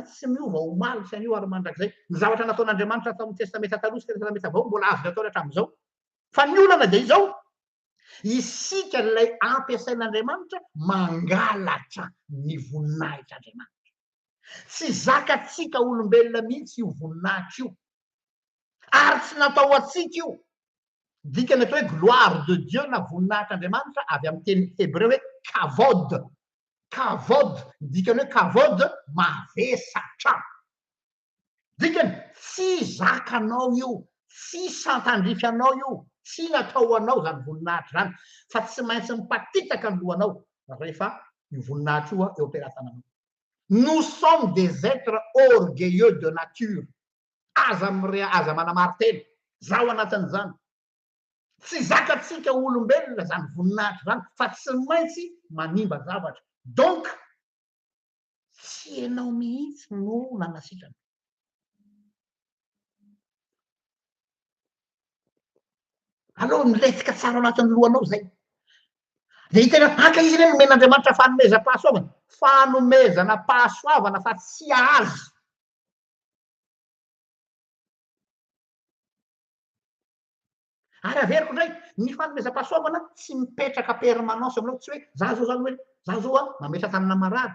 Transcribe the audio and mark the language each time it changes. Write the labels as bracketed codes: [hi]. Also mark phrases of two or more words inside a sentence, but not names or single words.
[mg] tsy miova ho maly sy anio ary mandrakizay ny zavatra nataon'Andriamanitra tamin'ny testamenta taloha sy testamenta vao mbola azo atao hatram'izao fa ny olana de izao isika lay ampiasain'Andriamanitra mangalatra ny voninahitr'Andriamanitra tsy zakatsika olombelona mihitsy io voninahitra io ary tsy natao atsika io dikany atao hoe [fr] gloire de Dieu [mg] na voninahitr'Andriamanitra avy amin'ny teny hébreu hoe kavod kavod dikany hoe kavod mavesatra dikany tsy zakanao io tsy santandrify anao io tsy natao anao zany voninahitra zany fa tsy maintsy mipatitaka ny lohanao rehefa io voninahitra io eo am-pelatananao [fr] nous sommes des êtres orgueilleux de nature [mg] aza manamarteny zaho anatin'izany tsy zakatsika olombelona zany voninahitra zany fa tsy maintsy manimba zavatra donc tsy ianao mihitsy no nanasitrana aloha miletsika tsara anatin'ny lohanao zay de hitena haka izy reny nomen'Andriamanitra fanomezam-pahasoavana fanomezana pahasoavana fa tsy azy ary averiko ndray ny fanomezam-pahasoavana tsy mipetraka permanence aminao tsy hoe za zao zany hoe za zao a mametra tanana marary